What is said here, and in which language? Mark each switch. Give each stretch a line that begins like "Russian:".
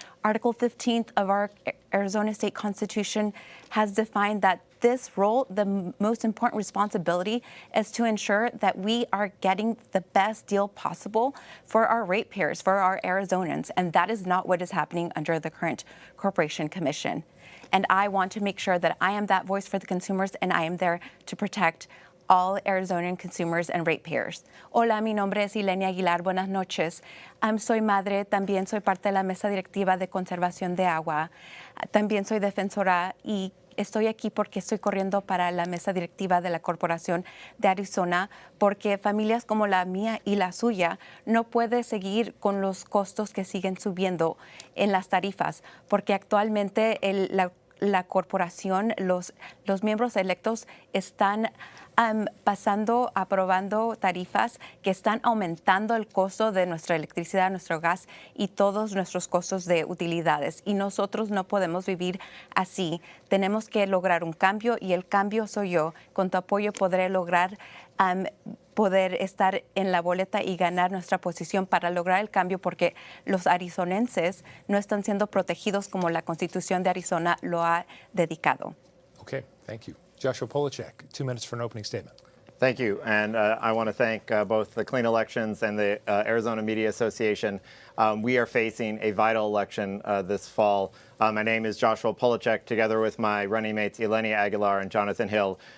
English: Article 15 of our Arizona State Constitution has defined that this role, the most important responsibility, is to ensure that we are getting the best deal possible for our ratepayers, for our Arizonans, and that is not what is happening under the current Corporation Commission. And I want to make sure that I am that voice for the consumers, and I am there to protect all Arizonian consumers and ratepayers.
Spanish: Hola, mi nombre es Ylenia Aguilar. Buenas noches. Soy madre, también soy parte de la mesa directiva de conservación de agua. También soy defensora y estoy aquí porque estoy corriendo para la mesa directiva de la Corporación de Arizona porque familias como la mía y la suya no pueden seguir con los costos que siguen subiendo en las tarifas porque actualmente la corporación, los miembros electos están aprobando tarifas que están aumentando el costo de nuestra electricidad, nuestro gas y todos nuestros costos de utilidades. Y nosotros no podemos vivir así. Tenemos que lograr un cambio y el cambio soy yo. Con tu apoyo podré lograr poder estar en la boleta y ganar nuestra posición para lograr el cambio porque los arizonenses no están siendo protegidos como la Constitución de Arizona lo ha dedicado.
English: Okay, thank you. Joshua Polacheck, 2 minutes for an opening statement. Thank you, and I want to thank both the Clean Elections and the Arizona Media Association. We are facing a vital election this fall. My name is Joshua Polacheck, together with my running mates Ylenia Aguilar and Jonathon Hill.